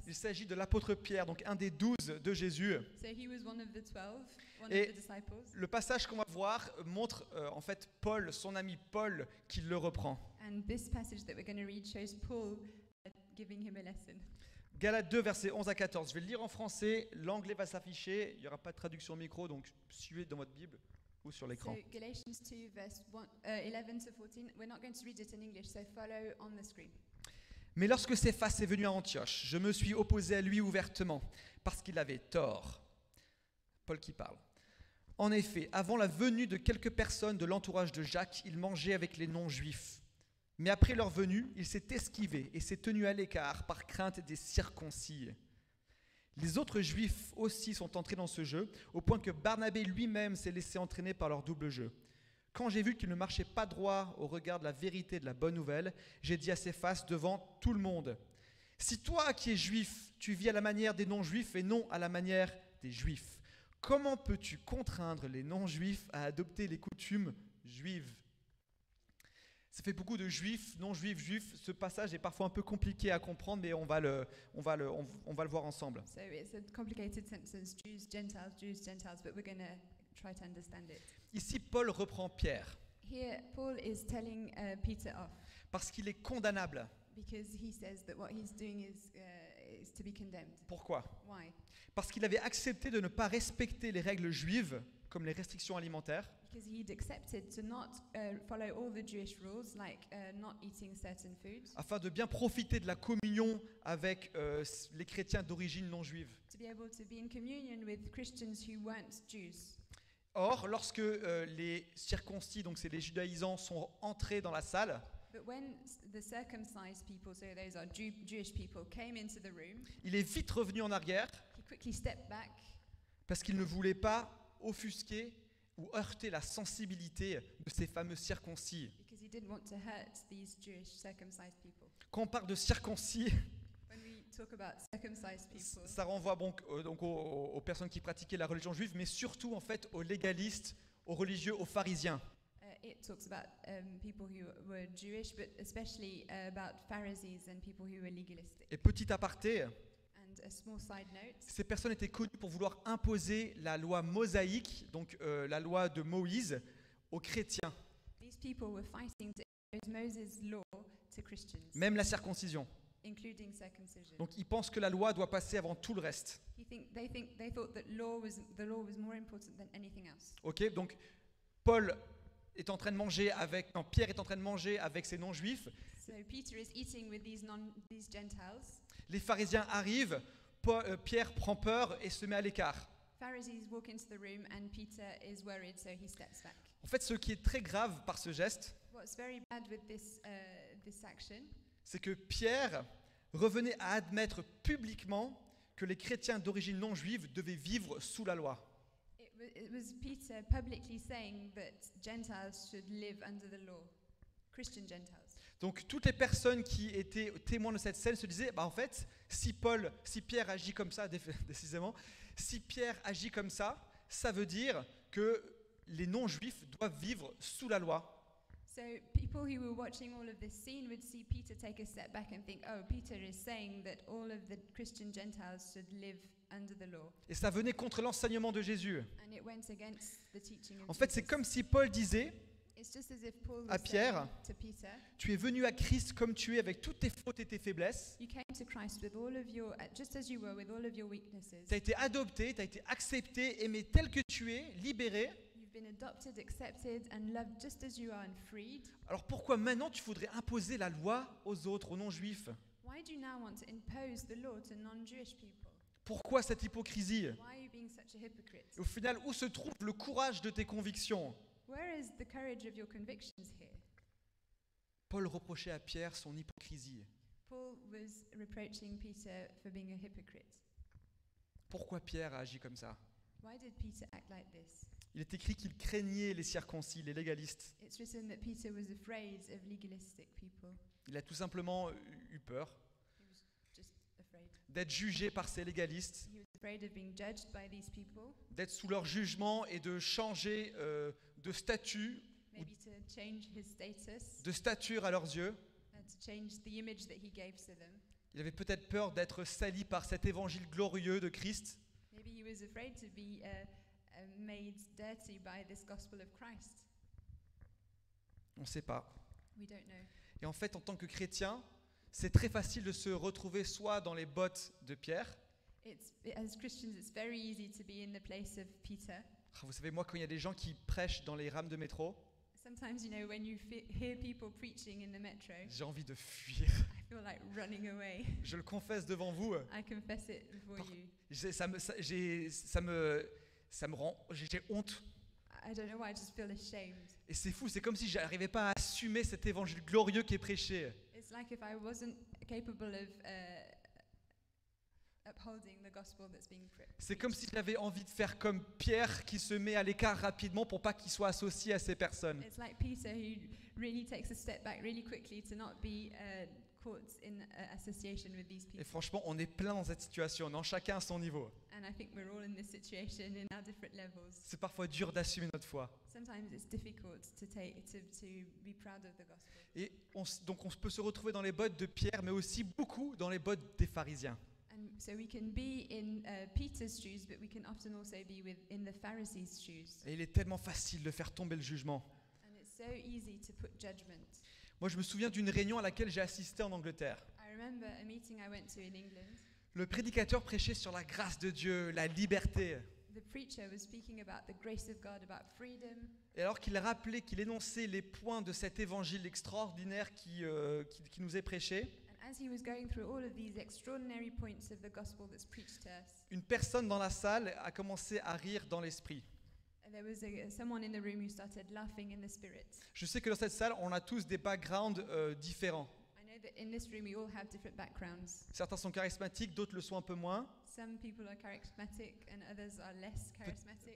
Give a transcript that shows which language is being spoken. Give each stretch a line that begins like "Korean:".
French: Il s'agit de l'apôtre Pierre, donc un des 12 de Jésus.
English: So he was one of the 12, one
French: Et
English: of the disciples.
French: le passage qu'on va voir montre en fait Paul, son ami Paul, qui le reprend.
English: And this passage that we're going to read shows Paul giving him a lesson.
French: Galates 2, versets 11 à 14. Je vais le lire en français, l'anglais va s'afficher, il n'y aura pas de traduction micro, donc suivez dans votre Bible ou sur l'écran.
English: So Galatians 2, verse 11 to 14. We're not going to read it in English, so follow on the screen.
French: Mais lorsque Céphas est venu à Antioche, je me suis opposé à lui ouvertement, parce qu'il avait tort. Paul qui parle. En effet, avant la venue de quelques personnes de l'entourage de Jacques, il mangeait avec les non-juifs. Mais après leur venue, il s'est esquivé et s'est tenu à l'écart par crainte des circoncis. Les autres juifs aussi sont entrés dans ce jeu, au point que Barnabé lui-même s'est laissé entraîner par leur double jeu. Quand j'ai vu qu'il ne marchait pas droit au regard de la vérité de la bonne nouvelle, j'ai dit à Céphas devant tout le monde, « Si toi qui es juif, tu vis à la manière des non-juifs et non à la manière des juifs, comment peux-tu contraindre les non-juifs à adopter les coutumes juives ?» Ça fait beaucoup de juifs, non-juifs, juifs. Ce passage est parfois un peu compliqué à comprendre, mais on va le voir ensemble.
English: So it's a complicated sentence, Jews, Gentiles, but we're going to try to understand it.
French: Ici, Paul reprend Pierre
English: Here, Paul is telling Peter off
French: parce qu'il est condamnable.
English: because he says that what he's doing is to be condemned.
French: Pourquoi ?
English: Why?
French: Parce qu'il avait accepté de ne pas respecter les règles juives, comme les restrictions alimentaires,
English: Because he'd accepted to not follow all the Jewish rules, like not eating certain foods,
French: afin de bien profiter de la communion avec les chrétiens d'origine non juive.
English: to be able to be in communion with Christians who weren't Jews.
French: Or, lorsque les circoncis, donc c'est les judaïsants, sont entrés dans la salle,
English: But when the circumcised people, so those are Jewish people, came into the room,
French: il est vite revenu en arrière
English: he quickly stepped back
French: parce qu'il ne voulait pas offusquer ou heurter la sensibilité de ces fameux circoncis.
English: because he didn't want to hurt these Jewish circumcised people.
French: Quand on parle de circoncis,
English: When we talk about circumcised people,
French: ça renvoie donc aux personnes qui pratiquaient la religion juive, mais surtout en fait aux légalistes, aux religieux, aux pharisiens.
English: it talks about people who were Jewish, but especially about Pharisees and people who were legalistic.
French: Et petit aparté,
English: And a small side note,
French: ces personnes étaient connues pour vouloir imposer la loi mosaïque, donc la loi de Moïse, aux chrétiens,
English: these people were fighting to impose Moses' law to Christians,
French: même la circoncision.
English: including circumcision.
French: Donc ils pensent que la loi doit passer avant tout le reste.
English: They thought that the law was more important than anything else.
French: Ok, donc Paul est en train de manger avec, non, Pierre est en train de manger avec ces non-juifs.
English: So Peter is eating with these Gentiles.
French: Les pharisiens arrivent, Pierre prend peur et se met à l'écart.
English: Pharisees walk into the room and Peter is worried, so he steps back.
French: En fait, ce qui est très grave par ce geste,
English: What's very bad with this action
French: c'est que Pierre revenait à admettre publiquement que les chrétiens d'origine non juive devaient vivre sous la loi.
English: It was Peter publicly saying that Gentiles should live under the law, Christian Gentiles.
French: Donc toutes les personnes qui étaient témoins de cette scène se disaient, en fait, si Pierre agit comme ça, décisément, si Pierre agit comme ça veut dire que les non-juifs doivent vivre sous la loi.
English: So people who were watching all of this scene would see Peter take a step back and think, oh, Peter is saying that all of the Christian Gentiles should live under the law.
French: Et ça venait contre l'enseignement de Jésus.
English: And it went against the teaching of
French: En fait, c'est
English: Jesus.
French: comme si Paul disait,
English: It's just as if Paul
French: à
English: was
French: Pierre,
English: saying to Peter,
French: tu es venu à Christ comme tu es avec toutes tes fautes et tes faiblesses.
English: you came to Christ with all of your, just as you were, with all of your weaknesses.
French: Tu as été adopté, tu as été accepté, aimé tel que tu es, libéré.
English: You've been adopted, accepted, and loved just as you are and freed.
French: Alors pourquoi maintenant tu voudrais imposer la loi aux autres, aux non-juifs?
English: Why do you now want to impose the law to non-Jewish people?
French: Pourquoi cette hypocrisie?
English: Why are you being such a hypocrite?
French: Et au final, où se trouve le courage de tes convictions?
English: Where is the courage of your convictions here?
French: Paul reprochait à Pierre son hypocrisie.
English: Paul was reproaching Peter for being a hypocrite.
French: Pourquoi Pierre a agi comme ça?
English: Why did Peter act like this?
French: Il est écrit qu'il craignait les circoncis, les légalistes.
English: It's written that Peter was afraid of legalistic people.
French: Il a tout simplement eu peur
English: He was just afraid.
French: d'être jugé par ces légalistes,
English: He was afraid of being judged by these people,
French: d'être sous leur jugement et de changer de statut,
English: maybe to change his status,
French: de stature à leurs yeux.
English: and to change the image that he gave to them.
French: Il avait peut-être peur d'être sali par cet évangile glorieux de Christ.
English: Maybe he was afraid to be made dirty by this gospel of Christ.
French: On ne sait pas.
English: We don't know.
French: Et en fait, en tant que chrétien, c'est très facile de se retrouver soit dans les bottes de Pierre.
English: As Christians, it's very easy to be in the place of Peter.
French: Vous savez, moi, quand il y a des gens qui prêchent dans les rames de métro,
English: Sometimes, you know, when you hear people preaching in the metro,
French: j'ai envie de fuir.
English: I feel like running away.
French: Je le confesse devant vous.
English: I confess it before you.
French: Ça me rend, j'ai honte.
English: I don't know why, I just feel ashamed.
French: Et c'est fou, c'est comme si je n'arrivais pas à assumer cet évangile glorieux qui est prêché.
English: It's like if I wasn't capable of upholding the gospel that's being preached.
French: C'est comme si j'avais envie de faire comme Pierre qui se met à l'écart rapidement pour pas qu'il soit associé à ces personnes.
English: It's like Peter who really takes a step back really quickly to not be caught in association with these
French: Et
English: people.
French: franchement, on est plein dans cette situation, non, chacun à son niveau.
English: And I think we're all in this situation in our different levels.
French: C'est parfois dur d'assumer notre foi.
English: Sometimes it's difficult to be proud of the gospel.
French: Et donc on peut se retrouver dans les bottes de Pierre, mais aussi beaucoup dans les bottes des pharisiens.
English: And so we can be in Peter's shoes, but we can often also be in the Pharisees' shoes.
French: Et il est tellement facile de faire tomber le jugement.
English: And it's so easy to put judgment.
French: Moi, je me souviens d'une réunion à laquelle j'ai assisté en Angleterre.
English: I remember a meeting I went to in England.
French: Le prédicateur prêchait sur la grâce de Dieu, la liberté.
English: The preacher was speaking about the grace of God, about freedom.
French: Et alors qu'il rappelait, qu'il énonçait les points de cet évangile extraordinaire qui nous est prêché,
English: And as he was going through all of these extraordinary points of the gospel that's preached to us,
French: une personne dans la salle a commencé à rire dans l'esprit.
English: there was someone in the room who started laughing in the spirit.
French: Je sais que dans cette salle, on a tous des backgrounds différents.
English: I know that in this room we all have different backgrounds.
French: Certains sont charismatiques, d'autres le sont un peu moins.
English: Some people are charismatic and others are less charismatic.